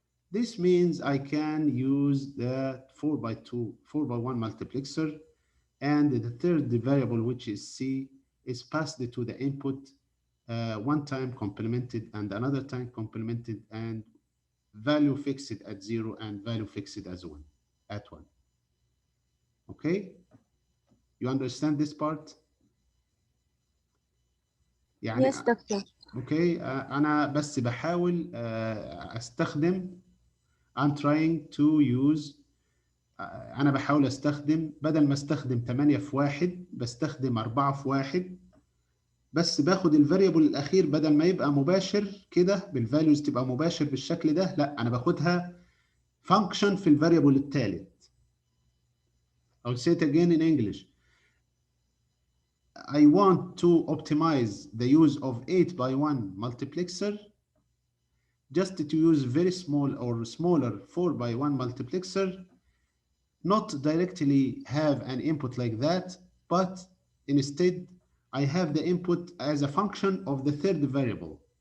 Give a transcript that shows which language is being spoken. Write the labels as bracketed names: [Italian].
[English] This means I can use the 4x1 multiplexer, and the third variable, which is C, is passed to the input one time complemented and another time complemented, and value fixed at 0 and value fixed as 1 at 1. Okay, you understand this part? [Arabic] يعني [English] Yes, doctor. [Arabic] okay, أنا بس بحاول أستخدم [English] I'm trying to use [Arabic] أنا بحاول أستخدم بدل ما أستخدم 8 في 1 بستخدم 4 في 1 بس باخد الفاريبل الاخير بدل ما يبقى مباشر كده بالفاليوز تبقى مباشر بالشكل ده، لا انا باخدها فانكشن في الفاريبل الثالث. [English] I'll say it again in English. I want to optimize the use of 8x1 multiplexer just to use very small or smaller 4x1 multiplexer, not directly have an input like that, but instead I have the input as a function of the third variable.